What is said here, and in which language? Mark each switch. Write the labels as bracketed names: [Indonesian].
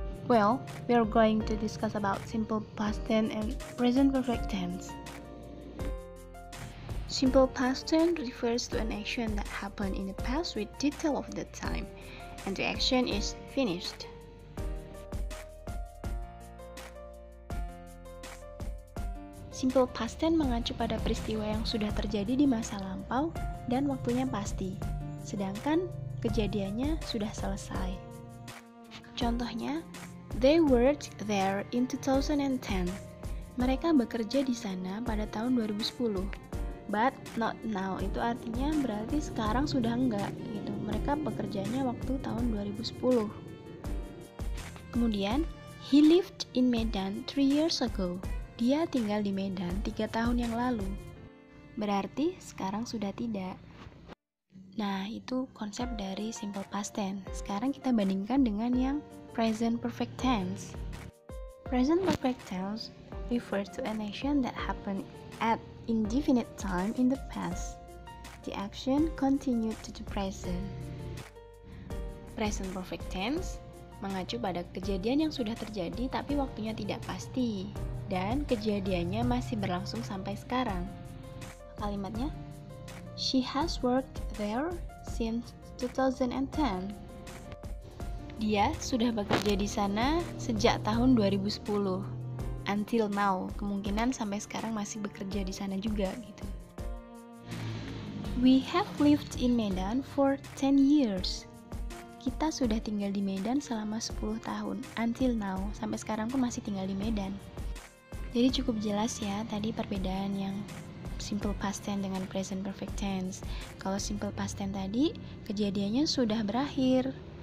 [English] Well, we are going to discuss about simple past tense and present perfect tense. Simple past tense refers to an action that happened in the past with detail of the time, and the action is finished. [Indonesian] Simple past tense mengacu pada peristiwa yang sudah terjadi di masa lampau dan waktunya pasti, sedangkan kejadiannya sudah selesai. Contohnya, [English] they worked there in 2010. [Indonesian] Mereka bekerja di sana pada tahun 2010. [English] But not now, [Indonesian] itu artinya berarti sekarang sudah enggak gitu. Mereka bekerjanya waktu tahun 2010. Kemudian, [English] he lived in Medan 3 years ago. [Indonesian] Dia tinggal di Medan 3 tahun yang lalu. Berarti sekarang sudah tidak. Nah, itu konsep dari simple past tense. Sekarang kita bandingkan dengan yang present perfect tense. [English] Present perfect tense refers to an action that happened at indefinite time in the past. The action continued to the present. [Indonesian] Present perfect tense mengacu pada kejadian yang sudah terjadi tapi waktunya tidak pasti dan kejadiannya masih berlangsung sampai sekarang. Kalimatnya, [English] she has worked there since 2010. [Indonesian] Dia sudah bekerja di sana sejak tahun 2010. [English] Until now, [Indonesian] kemungkinan sampai sekarang masih bekerja di sana juga gitu. [English] We have lived in Medan for 10 years. [Indonesian] Kita sudah tinggal di Medan selama 10 tahun. [English] Until now, [Indonesian] sampai sekarang pun masih tinggal di Medan. Jadi cukup jelas ya tadi perbedaan yang simple past tense dengan present perfect tense. Kalau simple past tense tadi kejadiannya sudah berakhir.